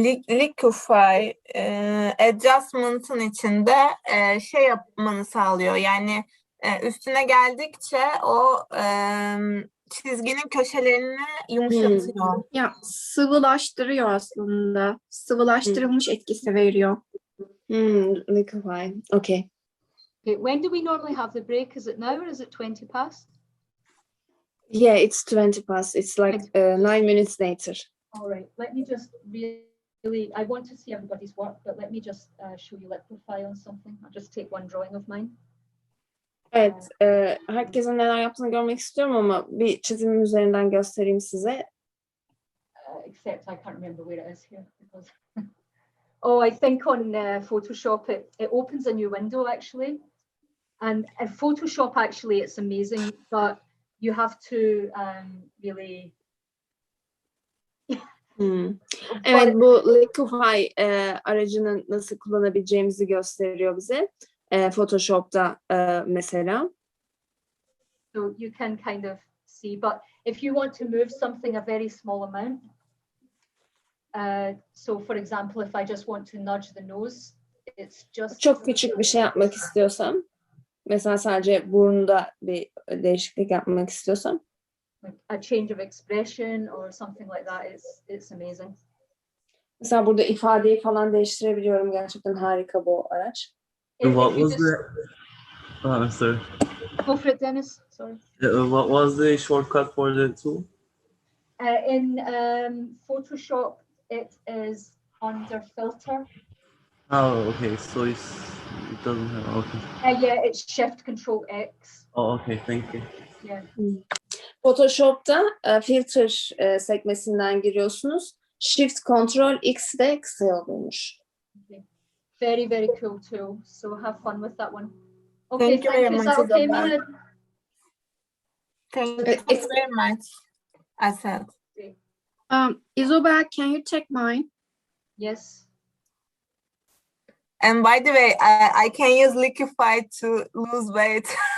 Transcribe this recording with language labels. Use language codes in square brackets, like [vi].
[tr] Liquify adjustment'ın içinde şey yapmanı sağlıyor. Yani üstüne geldikçe o çizginin köşelerini yumuşatıyor. Ya sıvılaştırıyor aslında. Sıvılaştırılmış etkisi veriyor. [en] Liquify. Okay. When do we normally have the break? Is it now or is it 20 past? Yeah, it's 20 past. It's like 9 minutes later. All right. Let me just really, I want to see everybody's work, but let me just show you Liquify on something. I'll just take one drawing of mine. [tr] Evet, herkesin neler yaptığını görmek istiyorum ama bir çizimim üzerinden göstereyim size. [en] Except I can't remember where it is here. Because oh, I think on Photoshop it opens a new window actually, and in Photoshop actually it's amazing, but you have to really. [tr] Evet, bu Liquify aracını nasıl kullanabileceğimizi gösteriyor bize. Photoshop'ta mesela. [en] So you can kind of see, but if you want to move something a very small amount, so for example, if I just want to nudge the nose, it's just... [tr] Çok küçük bir şey yapmak istiyorsam, mesela sadece burnunda bir değişiklik yapmak istiyorsam, [en] a change of expression or something like that, it's amazing. [tr] Mesela burada ifadeyi falan değiştirebiliyorum. Gerçekten harika bu araç. [en] What was the... sorry. Go for it, Dennis. Sorry. What was the shortcut for the tool? In Photoshop, it is under filter. Oh, okay. So it doesn't have... Okay. Yeah, it's Shift Control X. Oh, okay. Thank you. Yeah. [tr] Photoshop'ta filter sekmesinden giriyorsunuz. Shift Control X de kısa yoluymuş. [en] Okay. Very, very cool tool. So have fun with that one. Okay, Thank you very Is that much, okay, Isabel. Mina? Thank you very much. I said. Isabel, can you check mine? Yes. And by the way, I can use Liquify to lose weight.